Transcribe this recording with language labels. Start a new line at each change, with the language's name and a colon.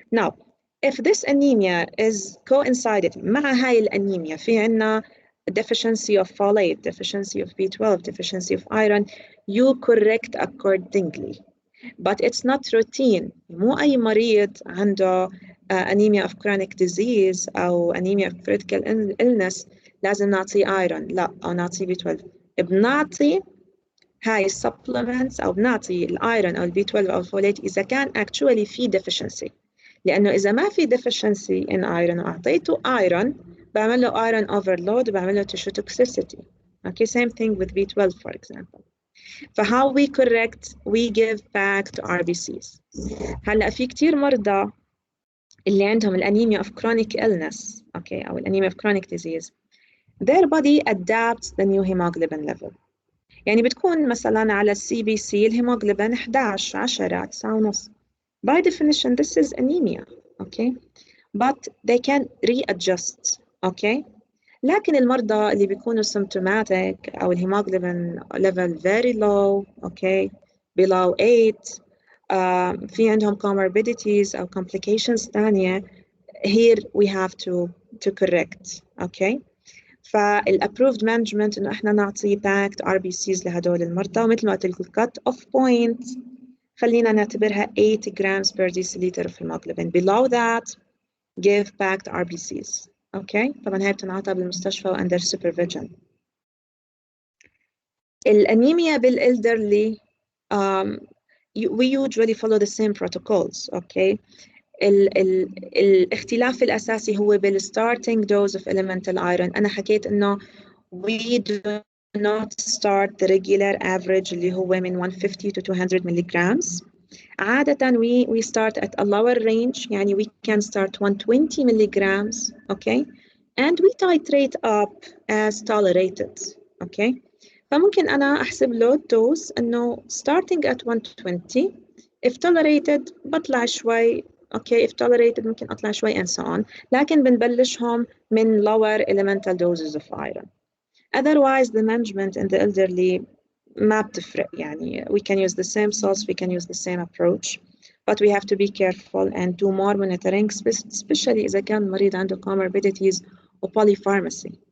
English: Now, if this anemia is coincided
Arabic: مع هاي الأنيميا في عنا
English: deficiency of folate, deficiency of B12, deficiency of iron, you correct accordingly. But it's not routine.
Arabic: مو أي مريض عنده anemia of chronic disease أو anemia of critical illness لازم نعطيه iron، لا، أو نعطيه B12. بنعطي هاي supplements أو بنعطي الأيرون أو البي 12 أو الفوليت إذا كان actually في deficiency. لأنه إذا ما في deficiency in iron وأعطيته iron بعمل له iron overload وبعمل له tissue toxicity.
English: Okay, same thing with B12 for example. فhow we correct, we give backed RBCs.
Arabic: هلا في كتير مرضى اللي عندهم
English: الأنيميا of chronic illness, okay, أو الأنيميا of chronic disease, their body adapts the new hemoglobin level.
Arabic: يعني بتكون مثلا على السي بي سي الهيموغلوبين 11 10 9.5.
English: By definition this is anemia, okay, but they can readjust, okay.
Arabic: لكن المرضى اللي بيكونوا
English: symptomatic أو الهيموغلوبين level very low, okay, below 8, في عندهم comorbidities أو complications ثانية, here we have to correct, okay.
Arabic: فالابروفد مانجمنت انه احنا نعطي باكت ار بي سيز لهدول المرضى، ومثل ما قلت لكم الكت اوف بوينت خلينا نعتبرها 8
English: grams per deciliter of hemoglobin. Below that give packed RBCs.
Arabic: اوكي، طبعا هاي بتنعطى بالمستشفى واندر supervision.
English: الانيميا بالالدرلي we usually follow the same protocols.
Arabic: اوكي، الاختلاف الأساسي هو بال
English: starting dose of elemental iron.
Arabic: أنا حكيت إنه
English: we do not start the regular average اللي هو من 150 to 200 milligrams. عادة we start at a lower range, يعني we can start 120 milligrams, okay, and we titrate up as tolerated, okay.
Arabic: فممكن أنا أحسب له dose إنه starting at 120
English: if tolerated
Arabic: بطلع شوي.
English: Okay, if tolerated ممكن أطلع شوي and so on.
Arabic: لكن بنبلشهم من
English: lower elemental doses of iron. Otherwise, the management in the elderly
Arabic: ما بتفرق.
English: يعني we can use the same salts, we can use the same approach, but we have to be careful and do more monitoring, especially
Arabic: إذا كان المريض عنده
English: comorbidities or polypharmacy.